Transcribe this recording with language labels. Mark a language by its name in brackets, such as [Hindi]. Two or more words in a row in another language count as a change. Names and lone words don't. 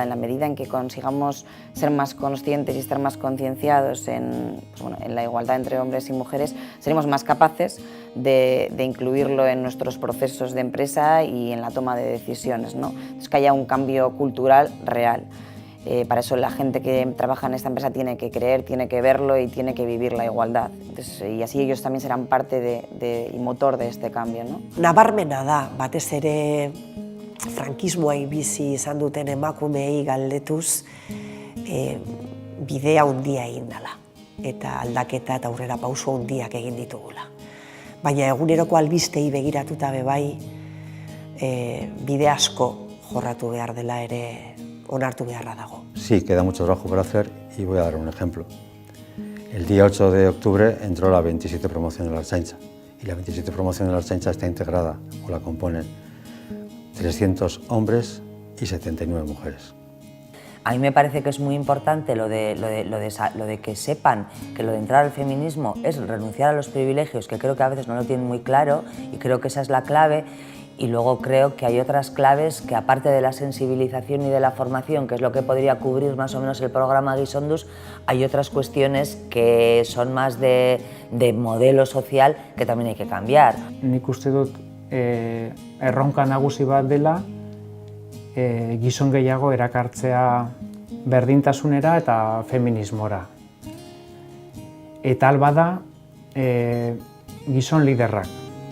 [Spanish] En la medida en que consigamos ser más conscientes y estar más concienciados en la igualdad entre hombres y mujeres, seremos más capaces de incluirlo en nuestros procesos de empresa y en la toma de decisiones, ¿no? Entonces, que haya un cambio cultural real. Para eso la gente que trabaja en esta empresa tiene que creer, tiene que verlo y tiene que vivir la igualdad. Entonces, y así ellos también serán parte y motor de este cambio, ¿no? [Basque] Nabarmena da, batez ere frankismoa bizi izan duten emakumeei galdetuz, bidea handia egin dela eta aldaketa eta aurrera pauso handiak egin ditugula. Baina eguneroko albistei begiratuta bebai, bide asko jorratu behar dela ere onartu beharra dago. [Spanish] Sí, queda mucho trabajo por hacer y voy a dar un ejemplo. El día 8 de octubre entró la 27 promoción de la Ertzaintza y la 27 promoción de la Ertzaintza está integrada o la componen 300 hombres y 79 mujeres. A mí me parece que es muy importante lo de que sepan que lo de entrar al feminismo es renunciar a los privilegios, que creo que a veces no lo tienen muy claro y creo que esa es la clave. Y luego creo que hay otras claves que, aparte de la sensibilización y de la formación, que es lo que podría cubrir más o menos el programa Gizonduz, hay otras cuestiones que son más de modelo social que también hay que cambiar. [Basque] Nik uste dut erronka nagusi bat dela gizon gehiago erakartzea berdintasunera eta feminismora. Eta albada gizon liderrak.